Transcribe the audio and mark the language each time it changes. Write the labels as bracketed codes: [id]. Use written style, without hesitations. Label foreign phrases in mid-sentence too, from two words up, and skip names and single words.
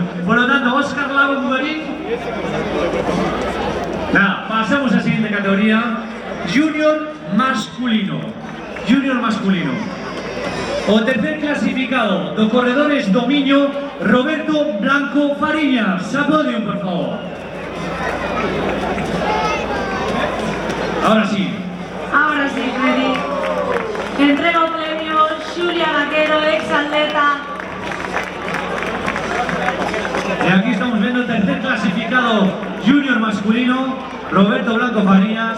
[es] Por lo tanto, Óscar Lago Bugarín. Nada, pasamos a siguiente categoría, Junior masculino. Junior masculino. [gl] O tercer clasificado do Corredores do Miño, Roberto Blanco Fariñas. [es] A podium, por favor. Ahora sí. Ahora sí, Freddy. [gl] Entrega o premio Xulia Vaquero, ex-atleta. [es] Y aquí estamos viendo el tercer clasificado junior masculino, Roberto Blanco Farías.